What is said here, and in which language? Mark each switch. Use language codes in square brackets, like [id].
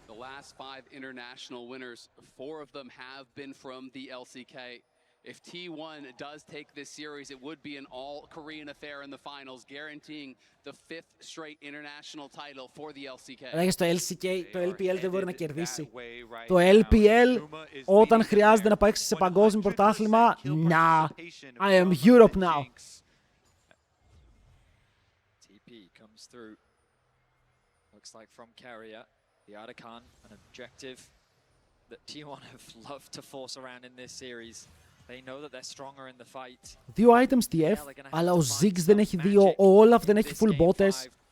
[en] Last 5 international winners, 4 of them have been from the LCK. If T1 does take this series, it would be an all-Korean affair in the finals, guaranteeing the 5th straight international title for the LCK. [el] Το LCK, το LPL δεν μπορεί να κερδίσει. Το LPL, όταν χρειάζεται να παίξει σε παγκόσμιο πρωτάθλημα, [en] nah, I am Europe now. TP comes through. Looks like from Keria. The Artican, an objective that T1 have loved to force around in this series. They know that they're stronger in the fight. [el] 2 items TF, αλλά ο Ziggs δεν έχει 2, ο Olaf δεν έχει full botes.